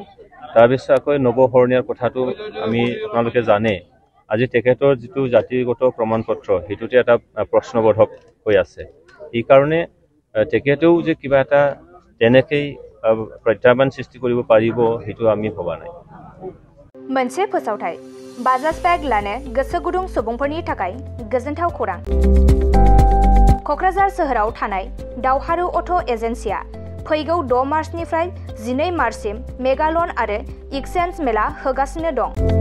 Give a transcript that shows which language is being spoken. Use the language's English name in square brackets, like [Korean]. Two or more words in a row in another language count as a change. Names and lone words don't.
[Assamese] তাৰ পিছতকৈ নৱশৰণীয়াৰ কথাটো আমি আপোনালোকে জানে আজি তেখেতৰ যিটো জাতিগত প্ৰমাণ পত্ৰ সেইটোতে এটা প্ৰশ্নবোধক হৈ আছে। এই কাৰণে তেখেতেও যে কিবা এটা তেনেকৈ প্ৰত্যাহ্বান সৃষ্টি কৰিব পাৰিব সেইটো আমি ভবা নাই। [Bodo] मोनसे फोसावथाय बाजाज बेग लानो गोसो गुदुं सुबुंफोरनि थाखाय गोजोनथाव खौरां। क'क्राझार सोहोराव थानाय दावहारु अट' एजेन्सिया फैगौ 6 मार्चनिफ्राय 12 मार्चसिम मेगा लन आरो एक्सचेन्ज मेला होगासिनो दं।